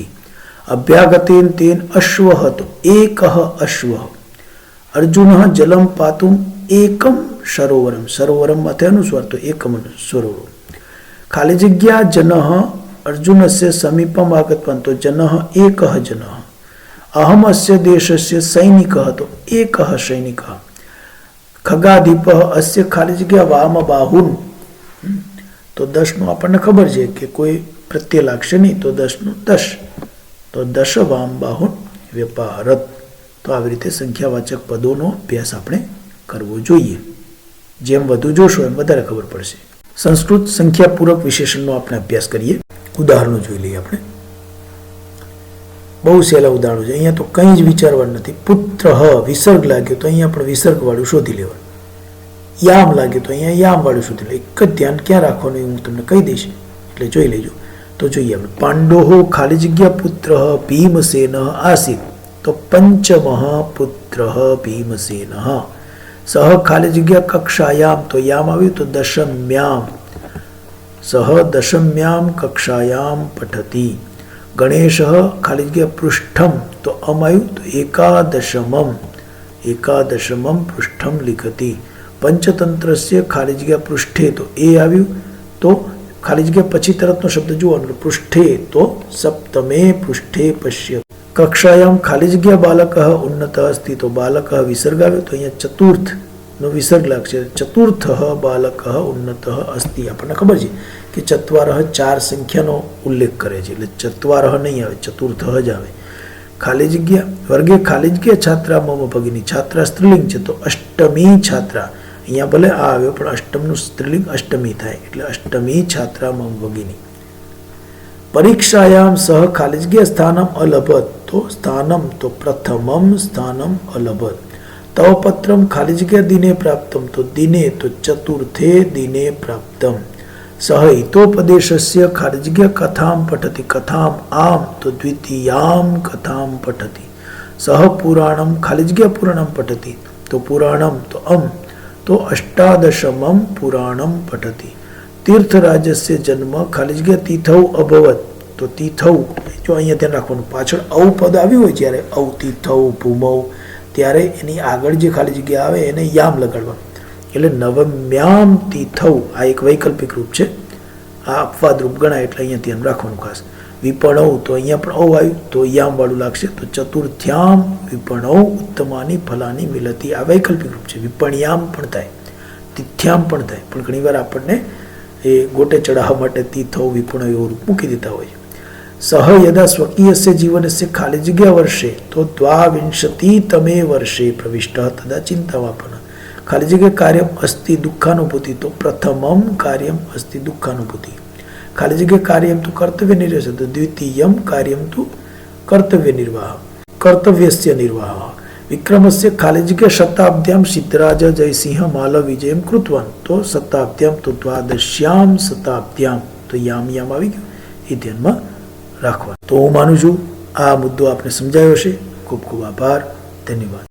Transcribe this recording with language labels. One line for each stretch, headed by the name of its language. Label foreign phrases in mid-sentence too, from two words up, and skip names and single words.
Sanskrit: अभ्यागतेन तेन अश्वः तो एकः अश्वः अर्जुनः जलं पातुम् एकं सरोवरम सरोवरम अथ अनुस्वार तो एकम सरोवर।
Gujarati: ખાલી જગ્યા
Sanskrit: जनः अर्जुनस्य समीपम् आगतवान् तो जनः एकः जनः। अहम् अस्य देशस्य सैनिकः तो एकः सैनिकः। खगाधिपः अस्य
Gujarati: ખાલી જગ્યા वामबाहुन् तो 10 નું આપણને ખબર છે કે કોઈ પ્રત્યય લાગશે નહીં તો 10 નું 10 તો 10
Sanskrit: વામબાહુન વ્યાપારત।
Gujarati: તો આવી રીતે સંખ્યાવાચક પદોનો અભ્યાસ આપણે કરવો જોઈએ। જેમ વધુ જોશો એમ વધારે ખબર પડશે। સંસ્કૃત સંખ્યાપૂરક વિશેષણનો આપણે અભ્યાસ કરીએ। ઉદાહરણો જોઈ લઈએ આપણે। બહુ સહેલા ઉદાહરણો છે। અહીંયા તો કંઈ જ વિચારવાનું નથી। પુત્રઃ વિસર્ગ લાગ્યો તો અહીંયા આપણે વિસર્ગવાળું શોધી લેવાનું। યામ લાગે તો અં યામ વાળું શોધી લો। એક જ ધ્યાન ક્યાં રાખવાનું હું તમને કહી દઈશ એટલે જોઈ લેજો। તો જોઈએ આપણે
Sanskrit: पांडवः
Gujarati: ખાલી જગ્યા
Sanskrit: पुत्रः भीमसेनः आसीत् तो पंचमः पुत्रः भीमसेनः। सः
Gujarati: ખાલી જગ્યા
Sanskrit: कक्षायां
Gujarati: તો યામ આવ્યું તો
Sanskrit: दशम्यां सः दशम्यां कक्षायां पठति।
Gujarati: ગણેશઃ ખાલી જગ્યા પૃષ્ઠં તો અમ આવ્યું તો
Sanskrit: एकादशमं पृष्ठं लिखति।
Gujarati: પંચતંત્રસ્ય ખાલી જગ્યા પૃષ્ઠે તો એ આવ્યું તો ખાલી જગ્યા પછી તરફનો શબ્દ જોવાનો પૃષ્ઠે તો
Sanskrit: सप्तमे पृष्ठे पश्य।
Gujarati: કક્ષાયાં ખાલી જગ્યા
Sanskrit: बालकः उन्नतः अस्ति
Gujarati: તો બાળકઃ વિસર્ગ આવ્યો તો અહીંયા ચતુર્થ નો વિસર્ગ લાગશે।
Sanskrit: चतुर्थः बालकः उन्नतः अस्ति।
Gujarati: આપણે ખબર છે કે ચત્વારઃ 4 સંખ્યાનો ઉલ્લેખ કરે છે એટલે ચત્વારઃ નહીં આવે ચતુર્થઃ જ આવે। ખાલી જગ્યા વર્ગે ખાલી જગ્યા
Sanskrit: छात्रा मम भगिनी
Gujarati: છાત્રા સ્ત્રીલિંગ છે તો અષ્ટમી છાત્રા અહીંયા ભલે આ આવ્યો પણ અષ્ટમનું સ્ત્રીલિંગ અષ્ટમી થાય એટલે
Sanskrit: अष्टमी छात्रा मम भगिनी। परीक्षायां सह
Gujarati: ખાલી જગ્યા
Sanskrit: स्थानम अलभत तो स्थानम तो प्रथमम स्थानम अलभत। तव पत्रम
Gujarati: ખાલી જગ્યા
Sanskrit: दिने प्राप्तम तो दिने तो चतुर्थे दिने प्राप्तम। सह हितोपदेशस्य
Gujarati: ખાલી જગ્યા
Sanskrit: कथां पठति कथाम
Gujarati: આમ તો
Sanskrit: द्वितीयां कथां पठति। सह पुराणम
Gujarati: ખાલી જગ્યા
Sanskrit: पुराणम पठति तो पुराणम
Gujarati: તો અમ તો
Sanskrit: अष्टादशमं पुराणम पठति। तीर्थराजस्य जन्म
Gujarati: ખાલી જગ્યા
Sanskrit: तीथौ अभवत
Gujarati: તો તીથૌ જો અહીંયા ધ્યાન રાખવાનું પાછળ ઔ પદ આવ્યું હોય જ્યારે ઔ તીથૌ ભૂમૌ ત્યારે એની આગળ જે ખાલી જગ્યા આવે એને યામ લગાડવાનું એટલે નવમ્યામ તીથૌ આ એક વૈકલ્પિક રૂપ છે। આ અપવાદ રૂપ ગણાય એટલે અહીંયા ધ્યાન રાખવાનું ખાસ। વિપણૌ તો અહીંયા પણ ઓ આવ્યું તો યામ વાળું लागશે તો ચતુર્થ્યામ વિપણૌ ઉત્તમાની ફલાની મિલતી આ વૈકલ્પિક રૂપ છે। વિપણ્યામ પણ થાય તિથ્યામ પણ થાય પણ ઘણીવાર આપણને એ ગોટે ચડાવવા માટે તીથૌ વિપણૌ એવું રૂપ મૂકી દેતા હોય।
Sanskrit: સહ यदा स्वकीयस्य जीवनस्य
Gujarati: ખાલી જગ્યા
Sanskrit: वर्षे तो 22तमे वर्षे प्रविष्टः तदा चिन्तावापन।
Hindi: खाली जगह
Sanskrit: कार्यम अस्ति दुखानुभूति तो प्रथमम कार्यम अस्ति दुखानुभूति।
Hindi: खाली जगह
Sanskrit: कार्यम तो कर्तव्य निर्वाह तो द्वितीयम कार्यम तो कर्तव्य निर्वाह कर्तव्यस्य निर्वाह। विक्रमस्य
Hindi: खाली जगह
Sanskrit: शताब्द्यां सिद्धराज जयसिंह माल विजयम कृतवान् तो शताब्द्यां तो द्वादश्यां शताब्द्यां तो
Gujarati: યામ યામ આવી ગયું એ ધ્યાનમાં રાખવા। તો હું માનું છું આ મુદ્દો આપને સમજાયો હશે। ખૂબ ખૂબ આભાર, ધન્યવાદ।